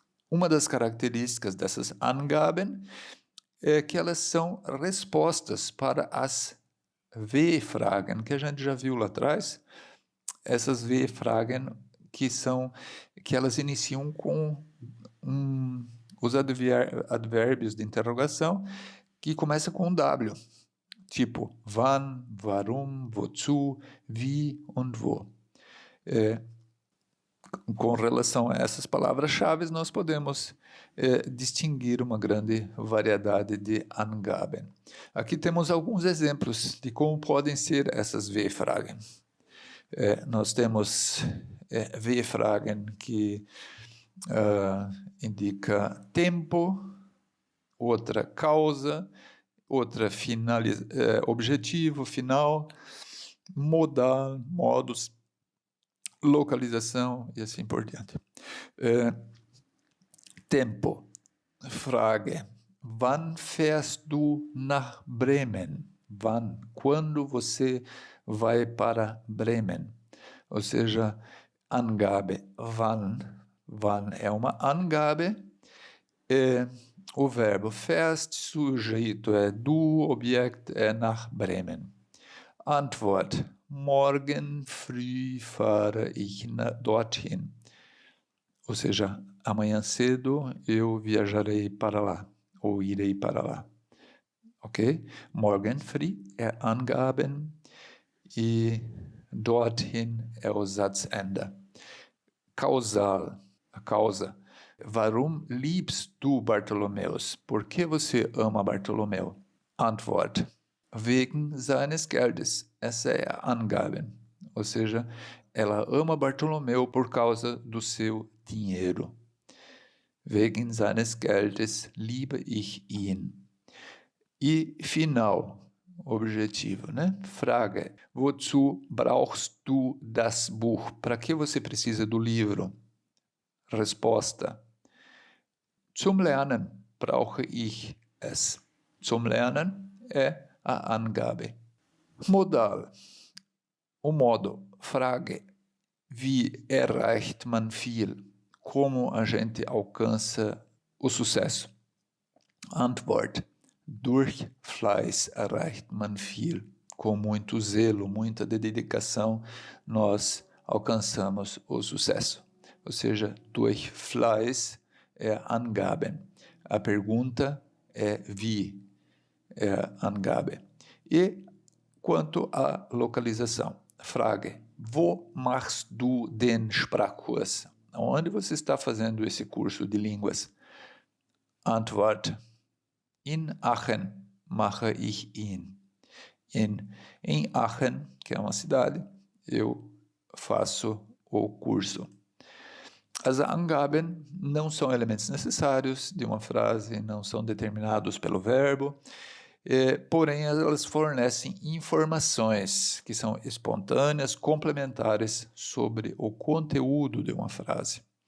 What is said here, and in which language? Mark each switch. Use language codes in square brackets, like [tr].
[pt] Uma das características dessas Angaben é que elas são respostas para as W-Fragen, que a gente já viu lá atrás. Essas W-Fragen que elas iniciam com os advérbios de interrogação, que começa com W. [de] Tipo, wann, warum, wozu, wie und wo. [pt] Com relação a essas palavras-chave, nós podemos distinguir uma grande variedade de Angaben. Aqui temos alguns exemplos de como podem ser essas W-Fragen. Nós temos W-Fragen que indica tempo, outra causa, outra objetivo, final, modal, modus, localização e assim por diante. [de] Tempo, Frage, wann fährst du nach Bremen? Wann? [pt] Quando você vai para Bremen? Ou seja, Angabe, wann. Wann é uma Angabe. O verbo fährst, sujeito é du, Objekt é nach Bremen. [de] Antwort, morgen früh fahre ich dorthin. [pt] Ou seja, amanhã cedo eu viajarei para lá, ou irei para lá. Ok? Morgen früh é Angaben e dorthin é o Satzende. Causal, a causa. [de] Warum liebst du Bartholomäus? [pt] Por que você ama Bartolomeu? [de] Antwort, wegen seines Geldes. [pt] Essa é a Angaben. Ou seja, ela ama Bartolomeu por causa do seu dinheiro. [de] Wegen seines Geldes liebe ich ihn. [pt] E final, objetivo, né? [de] Frage, wozu brauchst du das Buch? [pt] Para que você precisa do livro? [de] Resposta, zum Lernen brauche ich es. [pt] Zum Lernen é a Angabe. Modal, o modo. [de] Frage, wie erreicht man viel? [pt] Como a gente alcança o sucesso? [de] Antwort, durch Fleiß erreicht man viel. [pt] Com muito zelo, muita dedicação, nós alcançamos o sucesso. Ou seja, durch Fleiß é Angaben. A pergunta é wie, é Angabe. E quanto à localização, [de] Frage, wo machst du den Sprachkurs? [pt] Onde você está fazendo esse curso de línguas? [de] Antwort, in Aachen mache ich ihn. [pt] Em Aachen, que é uma cidade, eu faço o curso. As Angaben não são elementos necessários de uma frase, não são determinados pelo verbo, porém elas fornecem informações que são espontâneas, complementares sobre o conteúdo de uma frase.